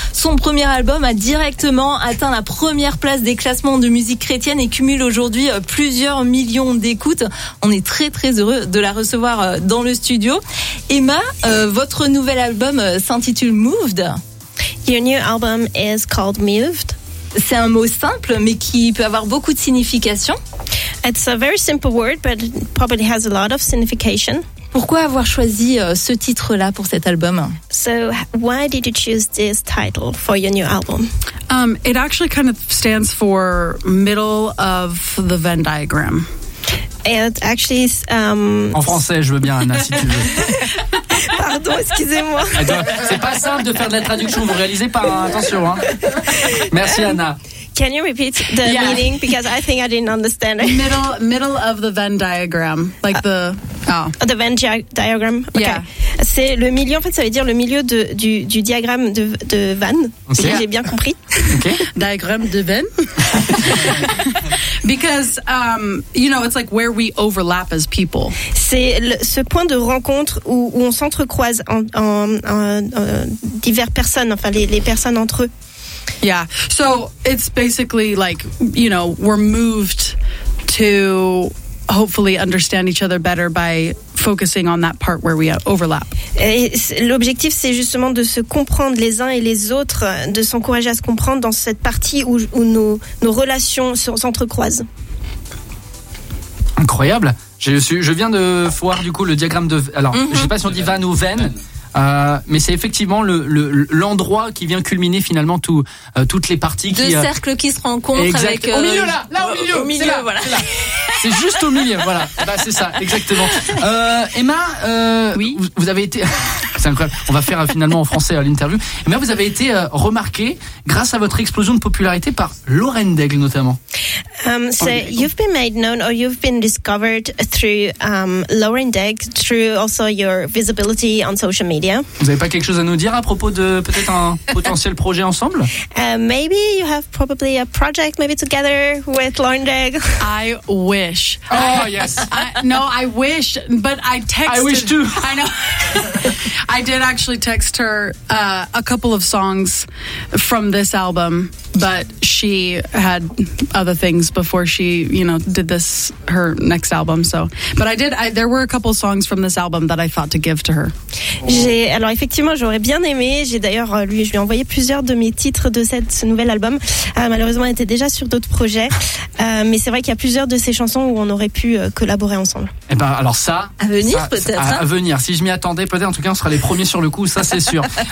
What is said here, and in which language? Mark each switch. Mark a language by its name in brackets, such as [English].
[French] Son premier album a directement atteint la première place des classements de musique chrétienne et cumule aujourd'hui plusieurs millions d'écoutes. On est très, très heureux de la recevoir dans le studio. Emma, votre nouvel album s'intitule Moved. [English] Your new album is called Moved. [French] C'est un mot simple, mais qui peut avoir beaucoup de signification. [English] It's a very simple word, but it probably has a lot of signification. [French] Pourquoi avoir choisi ce titre-là pour cet album? [English] So, why did you choose this title for your new album? It actually kind of stands for middle of the Venn diagram. And actually, [French] en français, je veux bien, Anna, si tu veux. Pardon, excusez-moi. C'est pas simple de faire de la traduction, vous réalisez pas, attention. Hein. Merci, Anna. [English] Can you repeat the meaning? Because I think I didn't understand it. Middle of the Venn diagram. The Venn diagram. Okay. Yeah. [French] C'est le milieu, en fait, ça veut dire le milieu du diagramme de Venn. Okay. Si j'ai bien compris. [English] Okay. [French] Diagramme de Venn. [English] Because, you know, it's like where we overlap as people. [French] C'est ce point de rencontre où on s'entrecroise en diverses personnes, enfin les personnes entre eux. [English] Yeah, so it's basically like, you know, we're moved to hopefully understand each other better by focusing on that part where we overlap. [French] L'objectif, c'est justement de se comprendre les uns et les autres, de s'encourager à se comprendre dans cette partie où nos relations s'entrecroisent. Incroyable. Je viens de voir du coup le diagramme de... Alors, mm-hmm. Je sais pas si on dit van ou veine. Mais c'est effectivement l'endroit qui vient culminer finalement toutes les parties. Deux cercles qui se rencontrent. Exact. Avec, au milieu là, au milieu. Au milieu, c'est là, voilà. C'est, là. C'est juste au milieu, voilà. Bah, c'est ça, exactement. Emma, oui. Vous avez été. C'est incroyable. On va faire finalement en français l'interview. Emma, vous avez été remarquée grâce à votre explosion de popularité par Lauren Daigle notamment. [English] You've been made known or you've been discovered through Lauren Daigle, through also your visibility on social media. [French] Vous n'avez pas quelque chose à nous dire à propos de peut-être un potentiel projet ensemble? [English] Maybe you have probably a project maybe together with Lauren Daigle. I wish. Oh yes. I wish, but I texted. I wish too. I know. I did actually text her a couple of songs from this album, but she had other things before she, you know, did this, her next album. So, but I did, there were a couple of songs from this album that I thought to give to her. [French] Alors effectivement, j'aurais bien aimé, j'ai d'ailleurs, je lui ai envoyé plusieurs de mes titres de ce nouvel album. Malheureusement, elle était déjà sur d'autres projets, mais c'est vrai qu'il y a plusieurs de ses chansons où on aurait pu collaborer ensemble. Eh ben, alors ça... À venir, peut-être. À venir, si je m'y attendais, peut-être, en tout cas, on sera les premiers sur le coup, ça c'est sûr.